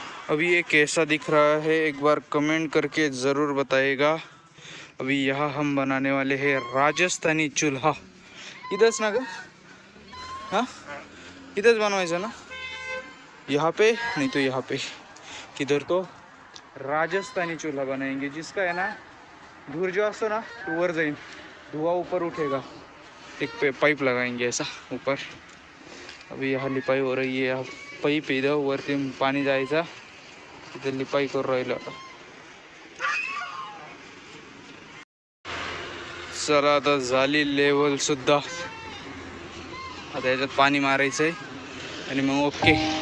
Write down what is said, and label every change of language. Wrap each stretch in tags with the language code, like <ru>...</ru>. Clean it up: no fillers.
<hi>अभी ये कैसा दिख रहा है, एक बार कमेंट करके ज़रूर बताइएगा. अभी यहाँ हम बनाने वाले हैं राजस्थानी चूल्हा.</hi> <mr>इधरच ना ग, हाँ इधरच बनवायचं ना.</mr> <hi>यहाँ पे नहीं तो यहाँ पे, किधर तो राजस्थानी चूल्हा बनाएंगे, जिसका है ना</hi> <mr>धूर जो असतो ना तो वर जाइन,</mr> <hi>धुआं ऊपर उठेगा. एक पाइप लगाएंगे ऐसा ऊपर. अभी यहाँ लिपाई हो रही है.</hi> <mr>पाईप इधर वरती पाणी जायचा, तिथे लिपाई करू राहिलं. चला आता झाली लेवल सुद्धा. आता याच्यात पाणी मारायचंय आणि मग ओके.</mr>